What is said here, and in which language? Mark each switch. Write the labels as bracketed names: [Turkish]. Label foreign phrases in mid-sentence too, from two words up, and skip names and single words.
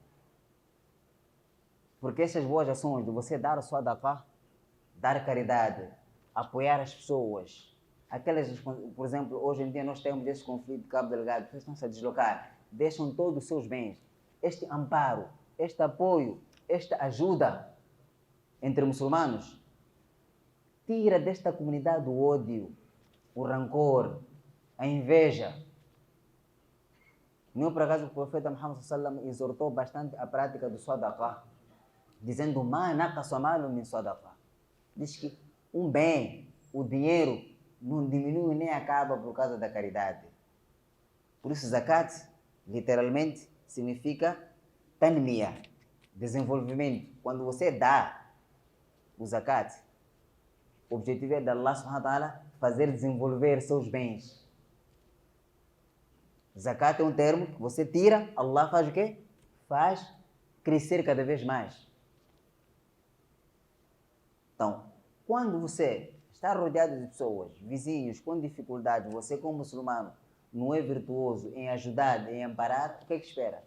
[Portuguese] Porque essas boas ações de você dar a sua sadaqah, dar caridade, apoiar as pessoas, aquelas, por exemplo, hoje em dia nós temos esse conflito de Cabo Delgado, pessoas estão-se a deslocar, deixam todos os seus bens. Este amparo, este apoio, esta ajuda entre muçulmanos tira desta comunidade o ódio, o rancor, a inveja. Não por acaso o profeta Muhammad [Arabic] صلى الله عليه وسلم [Portuguese] exortou bastante a prática do sadaqah, dizendo: [Arabic] "ما نقص مال من صدقة." [Portuguese] Diz que um bem, o dinheiro, não diminui nem acaba por causa da caridade. Por isso, zakat, literalmente, significa tanmiya, desenvolvimento. Quando você dá o zakat, o objetivo é de [Arabic] الله سبحانه وتعالى [Portuguese] fazer desenvolver seus bens. Zakat é um termo que você tira, Allah faz o quê? Faz crescer cada vez mais. Então, quando você está rodeado de pessoas, vizinhos com dificuldade, você como muçulmano não é virtuoso em ajudar, em amparar, o que é que espera?